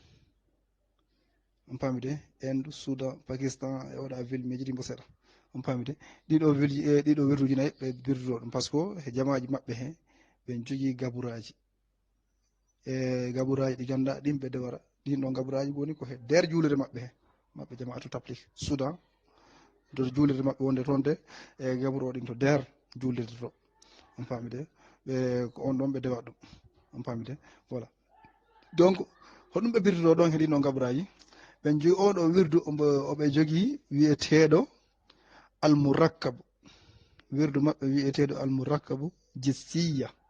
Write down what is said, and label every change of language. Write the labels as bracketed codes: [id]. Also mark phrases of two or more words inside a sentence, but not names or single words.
[ff] on paamide Inde Soudan Pakistan e oɗa ville mejidi mbo seeɗa on paamide ɗiɗo ville ɗiɗo wirduji nayyi ɓe birdoro ɗum [fr] par ce que [ff] he jamaji maɓɓe he ɓen jogui gaburaji e gaburaji ɗi ganduɗa ɗin ɓe dewara ɗin ɗon gaburaji woni ko he nder juulere maɓɓe he maɓɓe jamaatu tablik Soudan to juulirde maɓɓe wonde toon de e gaburo ɗin to nder juulirde to on paamide ɓe ko on ɗon ɓe dewa ɗum on paamide [fr] voilà donc [ff] hoɗum ɓe birduɗo ɗon heɗino gaburaji ɓen jogui oɗo wirdu oɓe jogui wiyeteɗo almourakkabu wirdu maɓɓe wiyeteɗo almourakkabu jissiya